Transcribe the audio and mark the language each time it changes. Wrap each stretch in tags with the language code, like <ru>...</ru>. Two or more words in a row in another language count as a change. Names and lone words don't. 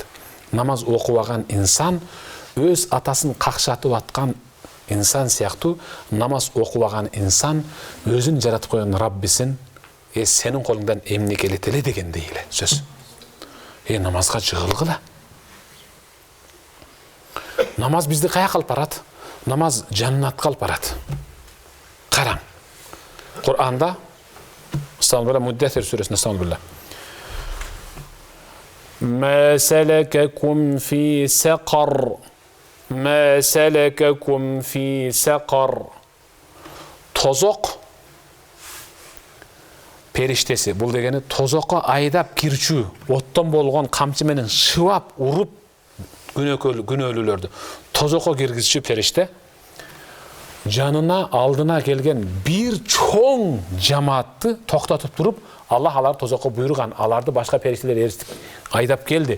<ky>Намаз окубаган инсан өз атасын какшатып аткан инсан сыяктуу, намаз окубаган инсан өзүн жаратып койгон Раббисин сенин колуңдан эмне келет эле дегендей эле сөз. Намазга жыгылгыла. Намаз бизди каяка алып барат? Намаз жаннатка алып барат. Караң. Кур'анда Муддассир сүрөсүндө</ky> <ar>ما سلككم في سقر ما سلككم في سقر Тозок</ar> <ky>периштеси, бул дегени тозокко айдап кирчүү, оттон болгон камчы менен шыбап, уруп күнөөлүүлөрдү тозокко киргизчү периште жанына алдына келген бир чоң жамаатты токтотуп туруп, Аллах аларды тозокко буйруган, аларды башка периштелер эристип айдап келди.</ky>